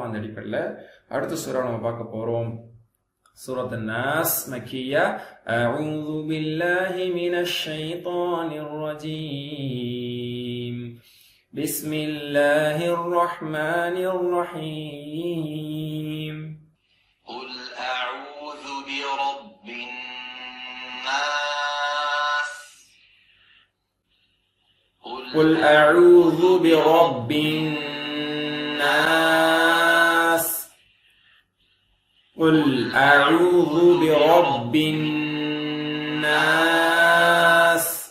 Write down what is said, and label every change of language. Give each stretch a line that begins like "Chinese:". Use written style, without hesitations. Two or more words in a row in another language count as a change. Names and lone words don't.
Tamil: அந்த அடிப்படையில் அடுத்த சூரா நம்ம பார்க்க போறோம்.
Arabic: سورة الناس مكية. أعوذ بالله من الشيطان الرجيم. بسم الله الرحمن الرحيم. قل أعوذ برب الناس. قل أعوذ برب الناس. قل أعوذ برب الناس.